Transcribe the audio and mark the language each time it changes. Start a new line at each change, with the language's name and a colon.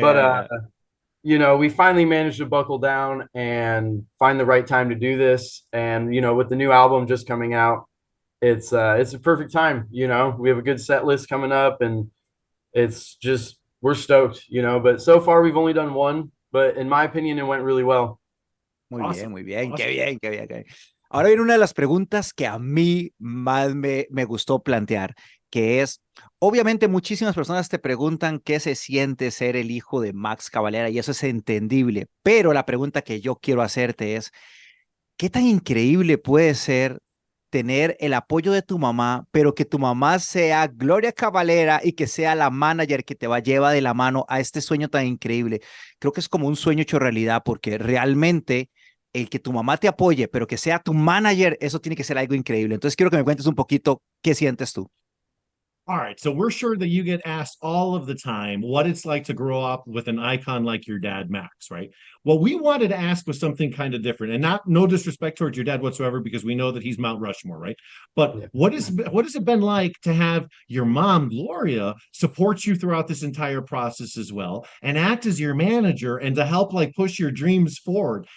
English: But you know, we finally managed to buckle down and find the right time to do this. And, you know, with the new album just coming out, it's a perfect time. You know, we have a good set list coming up, and it's just, we're stoked, you know. But so far we've only done one, but in my opinion, it went really well.
Spanish: Muy bien, muy bien. Qué bien, qué bien, qué bien. Ahora viene una de las preguntas que a mí más me gustó plantear, que es, obviamente muchísimas personas te preguntan qué se siente ser el hijo de Max Cavalera, y eso es entendible, pero la pregunta que yo quiero hacerte es, ¿qué tan increíble puede ser tener el apoyo de tu mamá, pero que tu mamá sea Gloria Cavalera y que sea la manager que te lleva de la mano a este sueño tan increíble? Creo que es como un sueño hecho realidad, porque realmente el que tu mamá te apoye, pero que sea tu manager, eso tiene que ser algo increíble. Entonces quiero que me cuentes un poquito qué sientes tú.
English: All right, so we're sure that you get asked all of the time what it's like to grow up with an icon like your dad, Max, right? What we wanted to ask was something kind of different, and no disrespect towards your dad whatsoever, because we know that he's Mount Rushmore, right? But yeah. What has it been like to have your mom, Gloria, support you throughout this entire process as well, and act as your manager, and to help like push your dreams forward?